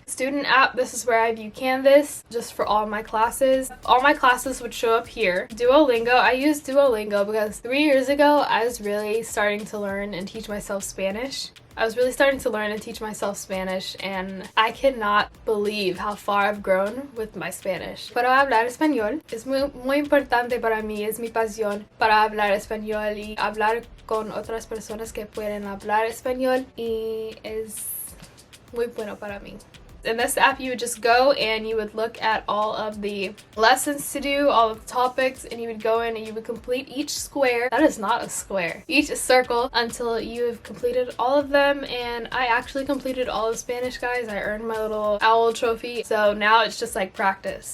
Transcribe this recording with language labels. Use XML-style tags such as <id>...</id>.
<en>Student app, this is where I view Canvas just for all my classes. All my classes would show up here. Duolingo, I use Duolingo because 3 years ago I was really starting to learn and teach myself Spanish. I was really starting to learn and teach myself Spanish, and I cannot believe how far I've grown with my Spanish.</en> <es>Para hablar español es muy importante para mí, es mi pasión para hablar español y hablar con otras personas que pueden hablar español, y es muy bueno para mí.</es> <en>In this app, you would just go and you would look at all of the lessons to do, all of the topics, and you would go in and you would complete each square. That is not a square. Each circle until you have completed all of them, and I actually completed all of Spanish, guys. I earned my little owl trophy, so now it's just like practice.</en>